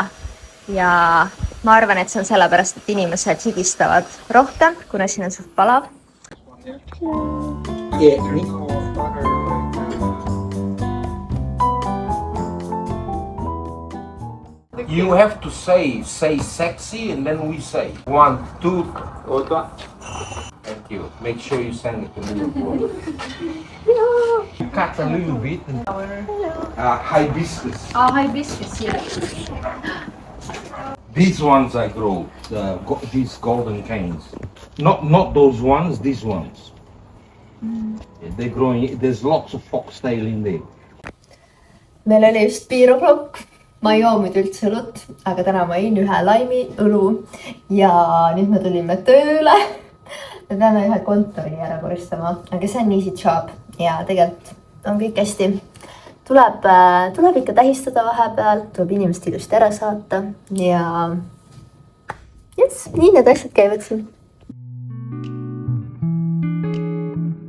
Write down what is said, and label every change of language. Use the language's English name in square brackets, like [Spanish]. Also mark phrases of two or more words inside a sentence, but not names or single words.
[Estonian] Ja ma arvan, et see on sellepärast, et inimesed higistavad rohkem, kuna siin on suht palav. [English] You have to say sexy and then we say 1, 2, thank you. Make sure you send it to me. You cut a little bit. Hibiscus. Oh, hibiscus, yes. These ones I grow, these golden canes. Not those ones, these ones. They're growing, there's lots of foxtail in there. [Estonian] Meil oli just piiroklokk. Ma ei joo muidu üldse õlut, aga täna ma jõin ühe laimi õlu ja nüüd me tulime tööle. Me peame ühe kontori ära koristama, aga see on [English] easy job [Estonian] ja tegelikult on kõik hästi. Tuleb ikka tähistada vahepeal, tuleb inimest ilusti ära saata ja nii need asjad käivad siin.